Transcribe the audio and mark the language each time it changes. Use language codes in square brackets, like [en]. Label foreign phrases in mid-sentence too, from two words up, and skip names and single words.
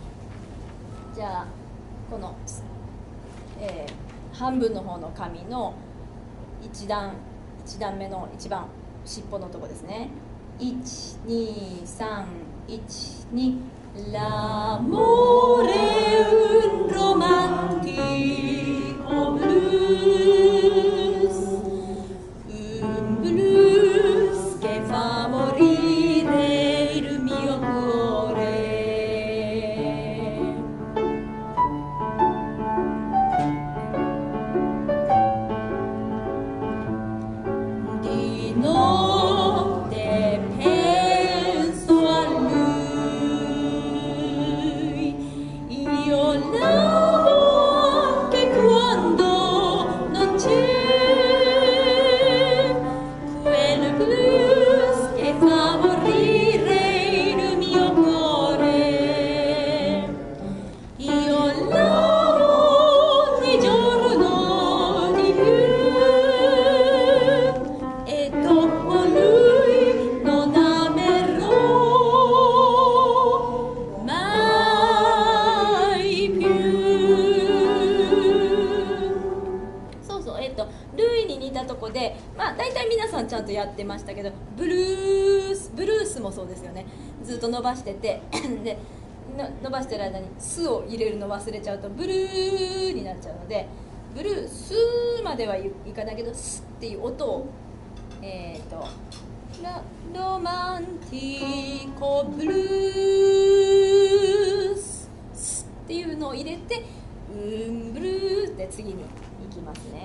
[ja] じゃあこの、半分の方の紙の1段目の一番尻尾のとこですね。12312 [it] l'amore un romantico blues blues che fa morire il mio cuore di notte penso a lui io l'amo anche quando non c'è quel blues che fa morire il mio cuore. Io l'amo ogni giorno di più e dopo lui non amerò mai più。 [ja] ルイに似たとこで、大体皆さんちゃんとやってましたけど、ブルースもそうですよね。ずっと伸ばしててで伸ばしてる間にスを入れるの忘れちゃうとブルーになっちゃうので、ブルースまではいかないけどスっていう音を [it] romantico blues [ja] っていうのを入れてブルーって次に行きますね。